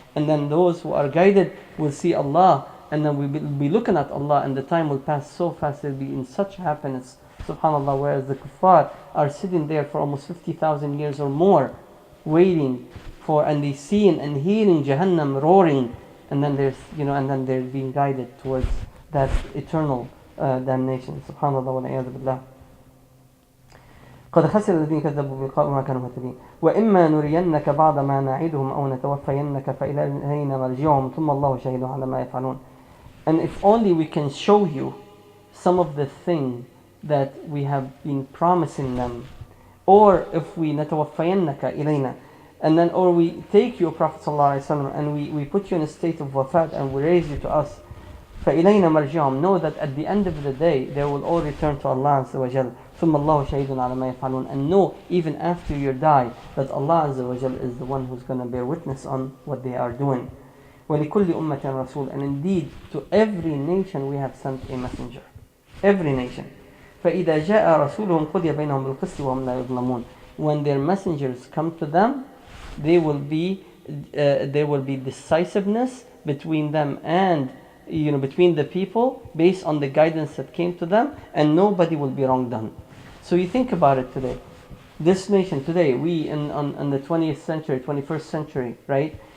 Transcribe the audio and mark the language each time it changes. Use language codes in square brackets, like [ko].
[en] And then those who are guided will see Allah, and then we will be looking at Allah, and the time will pass so fast, they'll be in such happiness, subhanallah, whereas the kuffar are sitting there for almost 50,000 years or more, waiting for, and they seeing and hearing Jahannam roaring, and then they're being guided towards that eternal damnation. [ar] Subhanallah wa na'iyadu billah. قد خسر الذين كذبوا بلقاء ما كانوا مهتدين وإما نرينك بعض ما نعدهم أو نتوفينك فإلينا مرجعهم ثم الله شهيد على ما يفعلون. [en] And if only we can show you some of the things that we have been promising them, or if we [ar] نتوفينك إلينا, [en] and then or we take you, Prophet ﷺ, and we put you in a state of wafat and we raise you to us, [ar] فإلينا مرجعهم, [en] know that at the end of the day they will all return to Allah Azza wa Jal. [ar] ثم الله شهيد على ما يفعلون, [en] and know even after you die that Allah Azza wa Jal is the one who's going to bear witness on what they are doing. [ar] ولكل أمة رسول, [en] and indeed to every nation we have sent a messenger. Every nation. [ar] فإذا جاء رسولهم قضي بينهم بالقسط وهم لا يظلمون. [en] When their messengers come to them, there will be decisiveness between them and between the people based on the guidance that came to them, and nobody will be wrong done. So you think about it today. This nation today, we in the 20th century, 21st century, right?